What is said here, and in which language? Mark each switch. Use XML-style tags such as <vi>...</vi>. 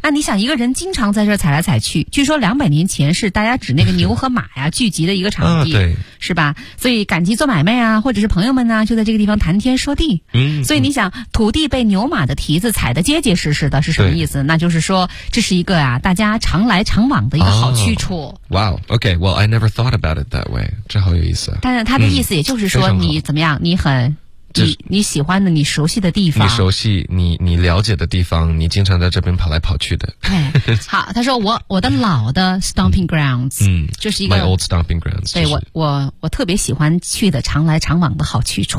<zh>那你想一个人经常在这踩来踩去，据说200年前是大家指那个牛和马呀聚集的一个场地、啊，对，是吧？所以赶集做买卖啊，或者是朋友们呢、啊，就在这个地方谈天说地。嗯，所以你想，土地被牛马的蹄子踩得结结实实的，是什么意思？那就是说这是一个啊，大家常来常往的一个好去处。</zh> <en>哦、wow, OK, well, I never thought about it that way.</en> <zh>这好有意思。但是他的意思也就是说。说你怎么样？你很你喜欢的，你熟悉的地方，你熟悉你了解的地方，你经常在这边跑来跑去的。哎，好，他说我的老的 stomping grounds， 就是一个</zh> <en>my old stomping grounds，</en> <zh>对，我特别喜欢去的常来常往的好去处，</zh>